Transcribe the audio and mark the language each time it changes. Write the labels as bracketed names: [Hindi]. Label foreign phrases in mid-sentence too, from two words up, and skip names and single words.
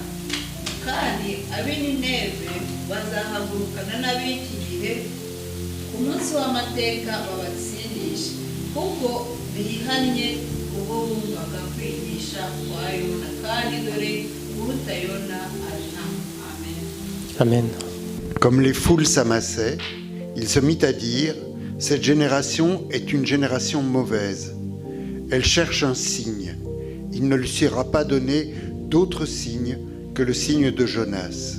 [Kinyarwanda] Kandi ab'i Nineve bazahagurukana n'ab'iki gihe ku munsi w'amateka babatsindishe, kuko bihannye ubwo bumvaga kwigisha kwa Yona, kandi dore uruta Yona ari hano. Amen. Amen. [French] Comme les foules s'amassaient, il se mit à dire: cette génération est une génération mauvaise. Elle cherche un signe. Il ne lui sera pas donné d'autre signe que le signe de Jonas.